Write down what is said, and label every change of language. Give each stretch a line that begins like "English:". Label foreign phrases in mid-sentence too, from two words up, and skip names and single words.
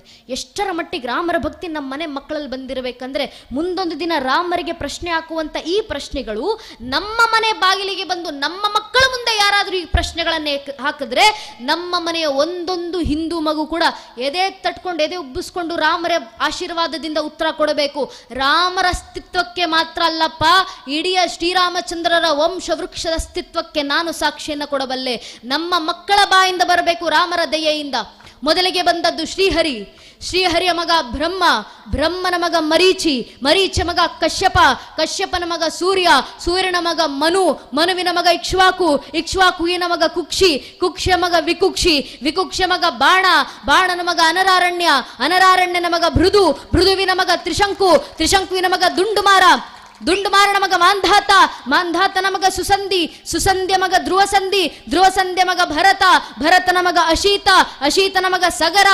Kannada: ಎಷ್ಟರ ಮಟ್ಟಿಗೆ ರಾಮರ ಭಕ್ತಿ ನಮ್ಮ ಮನೆ ಮಕ್ಕಳಲ್ಲಿ ಬಂದಿರಬೇಕಂದ್ರೆ, ಮುಂದೊಂದು ದಿನ ರಾಮರಿಗೆ ಪ್ರಶ್ನೆ ಹಾಕುವಂತ ಈ ಪ್ರಶ್ನೆಗಳು ನಮ್ಮ ಮನೆ ಬಾಗಿಲಿಗೆ ಬಂದು ನಮ್ಮ ಮಕ್ಕಳ ಮುಂದೆ ಯಾರಾದರೂ ಈ ಪ್ರಶ್ನೆಗಳನ್ನೇ ಹಾಕಿದ್ರೆ, ನಮ್ಮ ಮನೆಯ ಒಂದೊಂದು ಹಿಂದೂ ಮಗು ಕೂಡ ಎದೆ ತಟ್ಕೊಂಡು ಎದೆ ಉಬ್ಬಿಸ್ಕೊಂಡು ರಾಮರ ಆಶೀರ್ವಾದದಿಂದ ಉತ್ತರ ಕೊಡಬೇಕು. ರಾಮರ ಅಸ್ತಿತ್ವಕ್ಕೆ ಮಾತ್ರ ಅಲ್ಲಪ್ಪ, ಇಡೀ ಶ್ರೀರಾಮಚಂದ್ರರ ವಂಶ ವೃಕ್ಷದ ಅಸ್ತಿತ್ವಕ್ಕೆ ನಾನು ಸಾಕ್ಷಿಯನ್ನು ಕೊಡಬಲ್ಲೆ. ನಮ್ಮ ಮಕ್ಕಳ ಬಾಯಿಂದ ಬರಬೇಕು ರಾಮರ ದಯೆಯಿಂದ. ಮೊದಲಿಗೆ ಬಂದದ್ದು ಶ್ರೀಹರಿ, ಶ್ರೀಹರಿಯ ಮಗ ಬ್ರಹ್ಮ, ಬ್ರಹ್ಮನ ಮಗ ಮರೀಚಿ, ಮರೀಚ ಮಗ ಕಶ್ಯಪ, ಕಶ್ಯಪನ ಮಗ ಸೂರ್ಯ, ಸೂರ್ಯನ ಮಗ ಮನು, ಮನುವಿನ ಮಗ ಇಕ್ಷ್ವಾಕು, ಇಕ್ಷ್ವಾಕುವಿನ ಮಗ ಕುಕ್ಷಿ, ಕುಕ್ಷಿಯ ಮಗ ವಿಕುಕ್ಷಿ, ವಿಕುಕ್ಷಿಯ ಮಗ ಬಾಣ, ಬಾಣನ ಮಗ ಅನರಾರಣ್ಯ, ಅನರಾರಣ್ಯನ ಮಗ ಭೃದು, ಭೃದುವಿನ ಮಗ ತ್ರಿಶಂಕು, ತ್ರಿಶಂಕುವಿನ ಮಗ ದುಂಡುಮಾರ, ದುಂಡುಮಾರನ ಮಗ ಮಾಂಧಾತ, ಮಾಂಧಾತನ ಮಗ ಸುಸಂಧಿ, ಸುಸಂಧ್ಯ ಮಗ ಧ್ರುವಸಂಧಿ, ಧ್ರುವಸಂಧ್ಯ ಮಗ ಭರತ, ಭರತನ ಮಗ ಅಶೀತ, ಅಶೀತನ ಮಗ ಸಗರ,